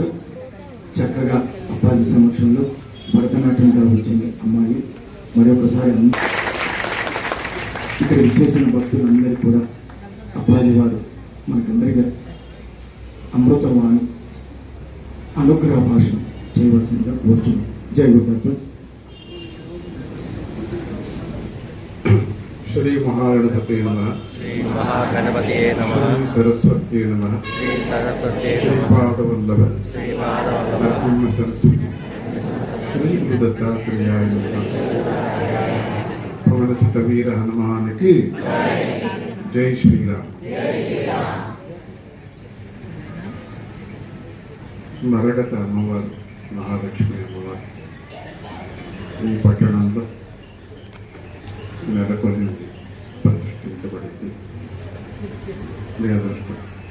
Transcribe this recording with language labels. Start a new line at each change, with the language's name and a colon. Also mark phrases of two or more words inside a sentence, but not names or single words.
Telugu: చక్కగా అప్పాజీ సమక్షంలో భరతనాట్యంగా వచ్చింది అమ్మాయి. మరొకసారి ఇక్కడ ఇచ్చేసిన భక్తులందరికీ కూడా అప్పాజీ వారు మనకందరికీ అమృతవాణి అనుగ్రహ భాషను చేయవలసిందిగా కోరుచున్నాం. జై గురుదత్త.
Sanskrit: श्री महागणपते नमः. श्री महागणपते नमः. श्री सरस्वती नमः. श्री सरस्वती श्री नमः. पादवल्लभ श्री माधव नरसिंह सरस्वती श्री गुरुदत्तात्रेयाय नमः.
Hindi: पवनसुत वीर हनुमान की जय श्री राम.
Telugu: మరగత అమ్మవారు మహాలక్ష్మి అమ్మవారు ఈ పట్టణంలో నెలకొని ప్రతిష్ఠించబడింది. మీ అదృష్టం.